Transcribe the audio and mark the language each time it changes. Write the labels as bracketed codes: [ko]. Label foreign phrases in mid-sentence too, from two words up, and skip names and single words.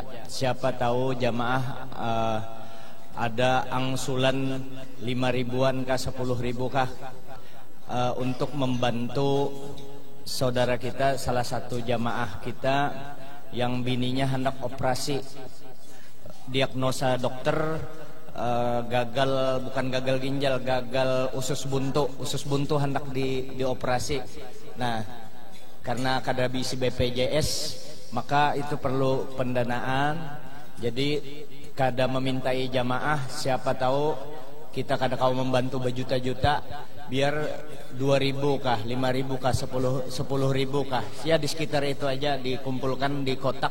[id] Siapa tahu jamaah ada angsulan 5.000-an kah 10.000 kah untuk membantu saudara kita, salah satu jamaah kita yang bininya hendak operasi, diagnosa dokter gagal, bukan gagal ginjal, gagal usus buntu hendak dioperasi. [bjn] Nah, karena kada bisi BPJS maka itu perlu pendanaan. Jadi kada memintai jamaah, siapa tahu kita kada kau membantu berjuta-juta, biar 2.000 kah, 5.000 kah, 10.000 kah, ya di sekitar itu aja dikumpulkan di kotak.